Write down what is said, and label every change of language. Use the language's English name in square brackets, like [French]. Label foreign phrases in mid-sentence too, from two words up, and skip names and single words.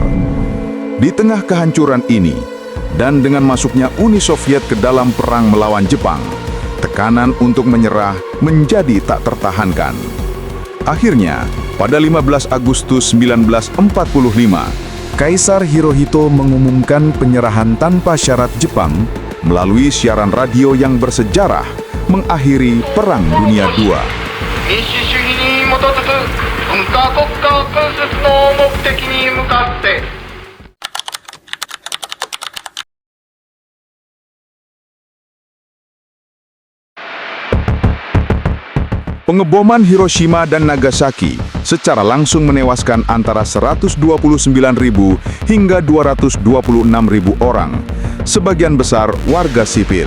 [Indonesian] Di tengah kehancuran ini, dan dengan masuknya Uni Soviet ke dalam perang melawan Jepang, tekanan untuk menyerah menjadi tak tertahankan. Akhirnya, pada 15 Agustus 1945, Kaisar Hirohito mengumumkan penyerahan tanpa syarat Jepang melalui siaran radio yang bersejarah mengakhiri Perang Dunia II. [Japanese] 民主主義に基づく文化国家建設の目的に向かって [Indonesian] Pengeboman Hiroshima dan Nagasaki secara langsung menewaskan antara 129.000 hingga 226.000 orang, sebagian besar warga sipil.